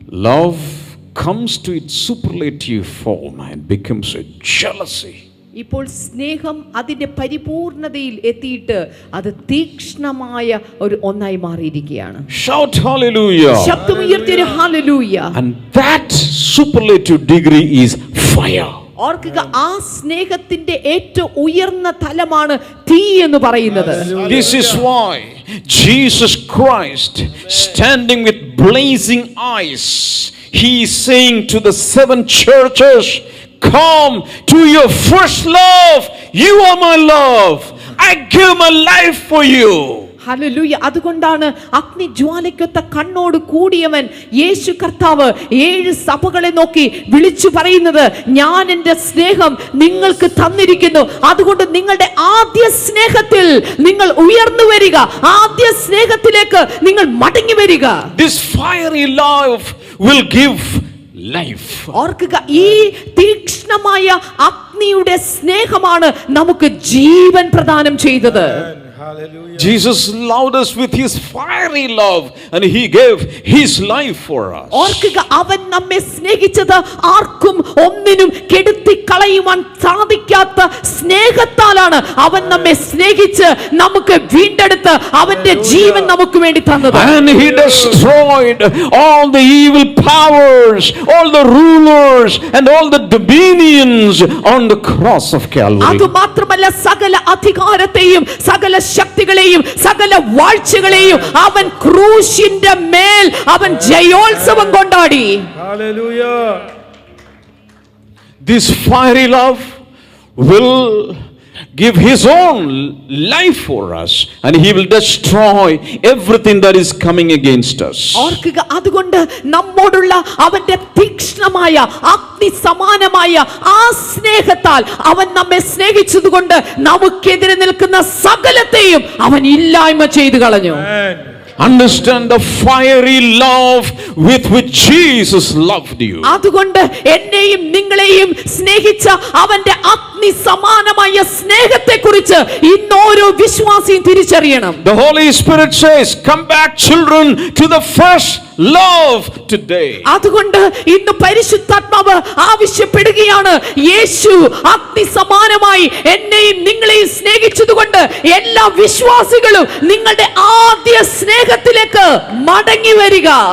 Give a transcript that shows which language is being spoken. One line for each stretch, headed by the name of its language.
English: Love comes to its superlative form and becomes a jealousy.
Malayalam: ഇപ്പോൾ സ്നേഹം അതിന്റെ പരിപൂർണതയിൽ എത്തിയിട്ട് അത് തീക്ഷ്ണമായ ഒരു ഒന്നായി മാറിയിരിക്കുകയാണ്.
English: Shout hallelujah.
Malayalam: ശബ്ദമുയർത്തി ഒരു hallelujah.
English: And that superlative degree is fire.
Malayalam: ഓർക്കുക, ആ സ്നേഹത്തിന്റെ ഏറ്റവും ഉയർന്ന തലമാണ് തീ എന്ന് പറയുന്നത്.
English: This is why Jesus Christ, standing with blazing eyes, he is saying to the 7 churches, come to your first love. You are my love. I give my life for you.
Malayalam: Hallelujah. അതുകൊണ്ടാണ് അഗ്നിജ്വാലയ്ക്കൊത്ത കണ്ണോട് കൂടിയവൻ യേശു കർത്താവ് 7 സഭകളെ നോക്കി വിളിച്ചു പറയുന്നത്, ഞാൻ എൻ്റെ സ്നേഹം നിങ്ങൾക്ക് തന്നിരിക്കുന്നു. അതുകൊണ്ട് നിങ്ങളുടെ ആദ്യ സ്നേഹത്തിൽ നിങ്ങൾ ഉയർന്നു വരിക, ആദ്യ സ്നേഹത്തിലേക്ക് നിങ്ങൾ മടങ്ങി വരിക.
English: This fiery love will give life.
Malayalam: ഓർക്കുക, ഈ തീക്ഷ്ണമായ അഗ്നിയുടെ സ്നേഹമാണ് നമുക്ക് ജീവൻ പ്രദാനം ചെയ്തത്.
English: Jesus loved us with his fiery love and he gave his life for us.
Malayalam: ഓർക്കുക, അവൻ നമ്മെ സ്നേഹിച്ചത് ആർക്കും ഒന്നിനും കെടുത്തി കളയുവാൻ സാധിക്കാത്ത സ്നേഹത്താലാണ്. അവൻ നമ്മെ സ്നേഹിച്ച് നമുക്ക് വീണ്ടെടുത്ത് അവന്റെ ജീവൻ നമുക്ക് വേണ്ടി തന്നത്.
English: And he destroyed all the evil powers, all the rulers and all the dominions on the cross of Calvary.
Malayalam: അതുമാത്രമല്ല, സകല അധികാരത്തെയും സകല ശക്തികളെയും സകല വാഴ്ചകളെയും അവൻ ക്രൂശിന്റെ മേൽ അവൻ ജയോത്സവം കൊണ്ടാടി.
English: Hallelujah. This fiery love will give his own life for us and he will destroy everything that is coming against us.
Malayalam: ഓർക്കുക, അതുകൊണ്ട് നമ്മോടുള്ള അവന്റെ തീക്ഷ്ണമായ അഗ്നി സമാനമായ ആ സ്നേഹത്താൽ അവൻ നമ്മെ സ്നേഹിച്ചതുകൊണ്ട് നമുക്കെതിരെ നിൽക്കുന്ന സകലത്തെയും അവൻ ഇല്ലായ്മ ചെയ്തു കളഞ്ഞു.
English: Understand the fiery love with which Jesus loved you.
Malayalam: അതുകൊണ്ട് എന്നെയും നിങ്ങളെയും സ്നേഹിച്ച അവന്റെ അഗ്നി സമാനമായ സ്നേഹത്തെക്കുറിച്ച് ഇന്ന് ഓരോ വിശ്വാസിയും തിരിച്ചറിയണം.
English: The Holy Spirit says, come back children to the first love today.
Malayalam: അതുകൊണ്ട് ഇന്ന് പരിശുദ്ധാത്മാവ് ആവശ്യപ്പെടുകയാണ്, യേശു അഗ്നി സമാനമായി എന്നെയും നിങ്ങളെയും സ്നേഹിച്ചതുകൊണ്ട് എല്ലാ വിശ്വാസികളും നിങ്ങളുടെ ആദ്യ സ്നേഹത്തിലേക്ക് മടങ്ങി വരിക.